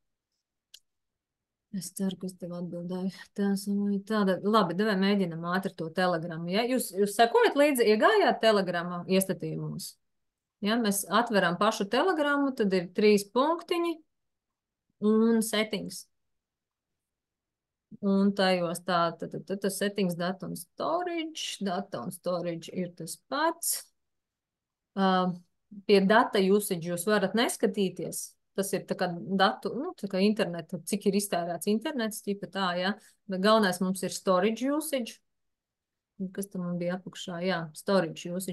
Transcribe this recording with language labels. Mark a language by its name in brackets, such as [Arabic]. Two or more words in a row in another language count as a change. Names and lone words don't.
[Latvian] Es ceru, ka es tev atbildēju. Tāda, labi, devai mēģinam ātri to Telegramu. Ja? Jūs sekojat līdzi, iegājāt Telegrama iestatījumos. Ja? Mēs atveram pašu Telegramu, tad ir 3 punktiņi un [English] settings. [Latvian] Un tajos tad [English] settings data [Latvian] un [English] storage. Data [Latvian] un [English] storage [Latvian] ir tas pats. Pie [English] data usage [Latvian] jūs varat neskatīties. Tas ir tā kā datu, tā kā internetu, cik ir iztērēts internets, tīpa tā, ja. Bet galvenais mums ir [English] storage usage. [Latvian] Kas tam man bija apakšā? Jā, [English] storage usage.